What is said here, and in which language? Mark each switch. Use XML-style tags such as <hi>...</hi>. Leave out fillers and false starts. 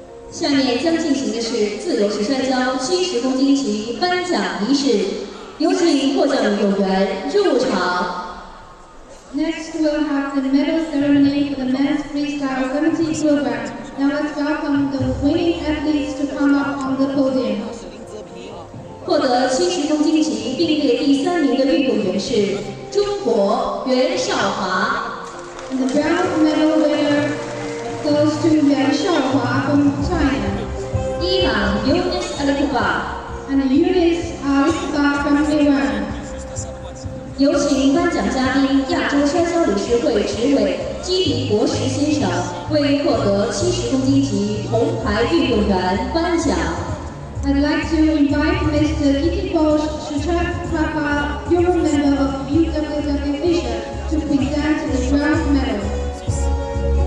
<zh>下面将进行的是自由式摔跤70公斤级颁奖仪式，有请获奖运动员入场。</zh> <en>Next, we'll have the medal ceremony for the men's freestyle 70 kilogram. Now let's welcome the winning athletes to come up on the podium.</en> <zh>获得70公斤级并列第3名的运动员是中国袁绍华。</zh> <en>And the bronze medal winner goes to Yuan Shaohua from China.</en> <zh>伊朗 Yunis Alikuba</zh> <en>and Yunis Alikuba from Iran.</en> <zh>有请颁奖嘉宾亚洲摔跤理事会执委基迪博什先生为获得70公斤级铜牌运动员颁奖。</zh> <en>I'd like to invite Mr. Giti Bosch Shutrapapa, Euro member of UWW Asia, to present the bronze medal.</en>